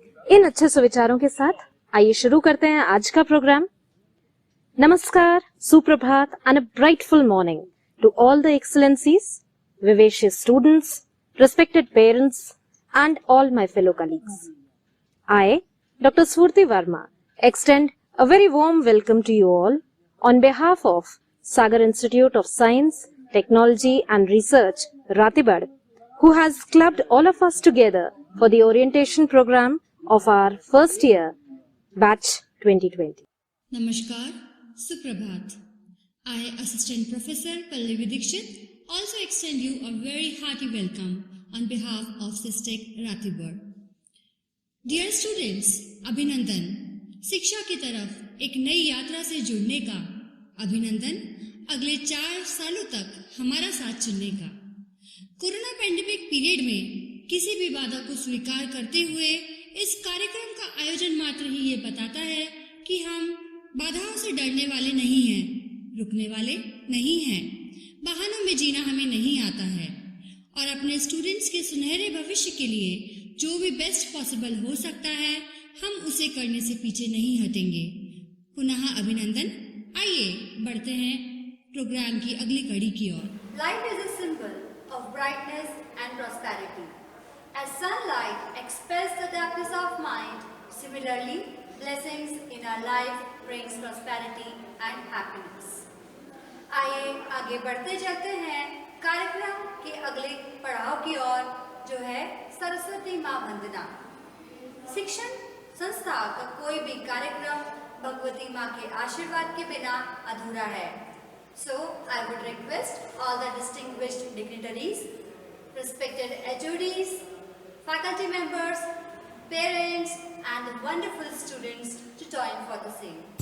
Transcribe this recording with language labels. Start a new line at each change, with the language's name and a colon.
Hindi: इन अच्छे सुविचारों के साथ आइए शुरू करते हैं आज का प्रोग्राम। नमस्कार, सुप्रभात
English: and a brightful morning to all the excellencies, vivacious students, respected parents and all my fellow colleagues. I, Dr. Swurti Verma, extend a very warm welcome to you all on behalf of Sagar Institute of Science, Technology and Research, Ratibad, who has clubbed all of us together for the orientation program of our first year, batch 2020.
Hindi: Namaskar, Suprabhat.
English: I, Assistant Professor Pallavi Dikshit, also extend you a very hearty welcome on behalf of SISTEC Ratibad. Dear students, अभिनंदन।
Hindi: शिक्षा की तरफ एक नई यात्रा से जुड़ने का अभिनंदन। अगले 4 सालों तक हमारा साथ चलने का। कोरोना पैंडेमिक पीरियड में किसी भी बाधा को स्वीकार करते हुए इस कार्यक्रम का आयोजन मात्र ही ये बताता है कि हम बाधाओं से डरने वाले नहीं हैं, रुकने वाले नहीं हैं, बहानों में जीना हमें नहीं आता है और अपने स्टूडेंट्स के सुनहरे भविष्य के लिए जो भी बेस्ट पॉसिबल हो सकता है हम उसे करने से पीछे नहीं हटेंगे। पुनः अभिनंदन। आइए बढ़ते हैं प्रोग्राम की अगली कड़ी की ओर।
English: Light is a symbol of brightness and prosperity. As sunlight expels the darkness of mind, similarly, blessings in our life brings prosperity and happiness.
Hindi: आइए आगे बढ़ते चलते हैं कार्यक्रम के अगले पड़ाव की ओर, जो है सरस्वती माँ वंदना। शिक्षण संस्था का कोई भी कार्यक्रम भगवती माँ के आशीर्वाद के बिना अधूरा है।
English: So, I would request all the distinguished dignitaries, respected HODs, faculty members, parents and the wonderful students to join for the same.